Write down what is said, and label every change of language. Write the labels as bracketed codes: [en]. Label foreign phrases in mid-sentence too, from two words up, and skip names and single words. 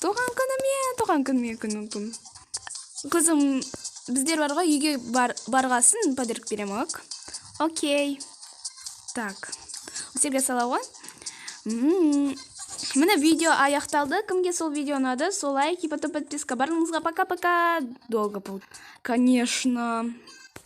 [kk] Қызым, біздер барға үйге барғасын подарок берем, ок? Окей. Так. Сізге салауа. Міне видео аяқталды. Кімге сол видео ұнады, сол [ru] лайк и потом подписка. Барыңызға пока-пока. Долго будет. Конечно.